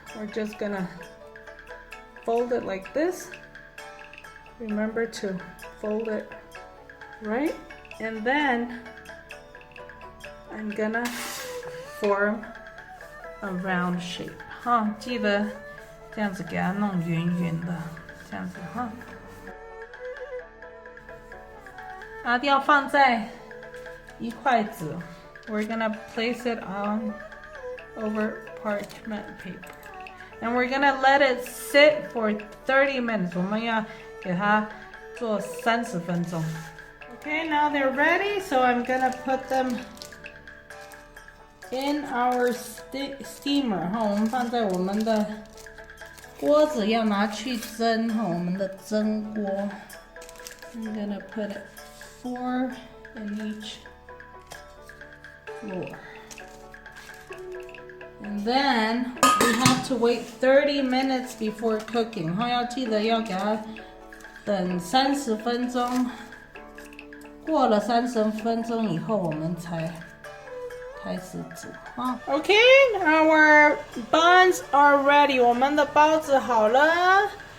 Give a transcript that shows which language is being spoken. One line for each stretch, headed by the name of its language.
English: We're just gonna fold it like this. Remember to fold it right, and then I'm gonna form a round shape.
Chinese: 记得这样子给它弄圆圆的，这样子哈。一定要放在一块纸。
English: We're gonna place it on over parchment paper, and we're gonna let it sit for 30 minutes.
Chinese: 我们要给它做30分钟。
English: Okay, now they're ready, so I'm gonna put them in our steamer.
Chinese: 我们放在我们的锅子，要拿去蒸我们的蒸锅。
English: I'm gonna put 4 in each floor. And then we have to wait 30 minutes before cooking.
Chinese: 要记得要给它等30分钟，过了30分钟以后，我们才开始煮。
English: Okay, our buns are ready.
Chinese: 我们的包子好了。